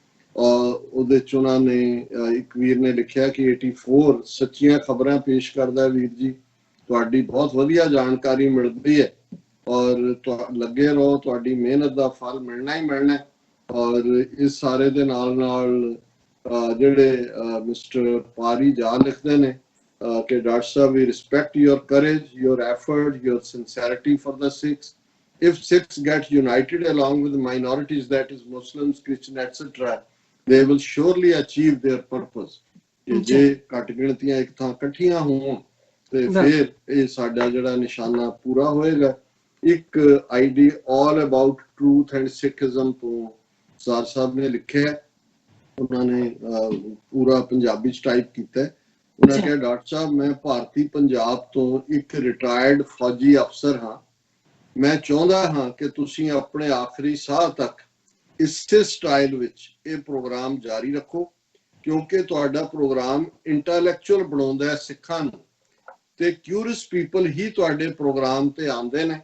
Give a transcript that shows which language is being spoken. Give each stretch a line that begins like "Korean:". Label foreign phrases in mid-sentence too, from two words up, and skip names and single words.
Punjabi: ਉਹਦੇ ਚ ਉਹਨਾਂ ਨੇ ਇੱਕ ਵੀਰ ਨੇ ਲਿਖਿਆ ਕਿ 84 ਸੱਚੀਆਂ ਖਬਰਾਂ ਪੇਸ਼ ਕਰਦਾ ਵੀਰ ਜੀ, ਤੁਹਾਡੀ ਬਹੁਤ ਵਧੀਆ ਜਾਣਕਾਰੀ ਮਿਲਦੀ ਹੈ ਔਰ ਲੱਗੇ ਰਹੋ, ਤੁਹਾਡੀ ਮਿਹਨਤ ਦਾ ਫਲ ਮਿਲਣਾ ਹੀ ਮਿਲਣਾ। ਔਰ ਇਸ ਸਾਰੇ ਦੇ ਨਾਲ ਨਾਲ ਜਿਹੜੇ ਮਿਸਟਰ ਪਾਰੀ ਜਾ ਲਿਖਦੇ ਨੇ ਕਿ ਡਾਕਟਰ ਸਾਹਿਬ ਵੀ
English: respect your courage, your effort, your sincerity for the Sikhs. If Sikhs get united along with minorities, that is Muslims, Christian, etc., they will surely achieve their purpose.
Punjabi: ਜੇ ਘੱਟ ਗਿਣਤੀਆਂ ਇੱਕ ਥਾਂ ਇਕੱਠੀਆਂ ਹੋਣ ਤੇ ਫਿਰ ਇਹ ਸਾਡਾ ਜਿਹੜਾ ਨਿਸ਼ਾਨਾ ਪੂਰਾ ਹੋਏਗਾ। ਇੱਕ ਆਈਡੀ all about truth and Sikhism ਤੋਂ ਸਰ ਸਾਹਿਬ ਨੇ ਲਿਖਿਆ, ਉਹਨਾਂ ਨੇ ਪੂਰਾ ਪੰਜਾਬੀ ਚ ਟਾਈਪ ਕੀਤਾ। ਉਹਨਾਂ ਕਿਹਾ ਡਾਕਟਰ ਸਾਹਿਬ ਮੈਂ ਭਾਰਤੀ ਪੰਜਾਬ ਤੋਂ ਇੱਕ ਰਿਟਾਇਰਡ ਫੌਜੀ ਅਫਸਰ ਹਾਂ। ਮੈਂ ਚਾਹੁੰਦਾ ਹਾਂ ਕਿ ਤੁਸੀਂ ਆਪਣੇ ਆਖਰੀ ਸਾਹ ਤੱਕ ਇਸੇ ਸਟਾਈਲ ਵਿੱਚ ਇਹ ਪ੍ਰੋਗਰਾਮ ਜਾਰੀ ਰੱਖੋ ਕਿਉਂਕਿ ਤੁਹਾਡਾ ਪ੍ਰੋਗਰਾਮ ਇੰਟੈਲੈਕਚੁਅਲ ਬਣਾਉਂਦਾ ਹੈ ਸਿੱਖਾਂ ਨੂੰ ਤੇ
English: curious people
Punjabi: ਹੀ ਤੁਹਾਡੇ ਪ੍ਰੋਗਰਾਮ ਤੇ ਆਉਂਦੇ ਨੇ।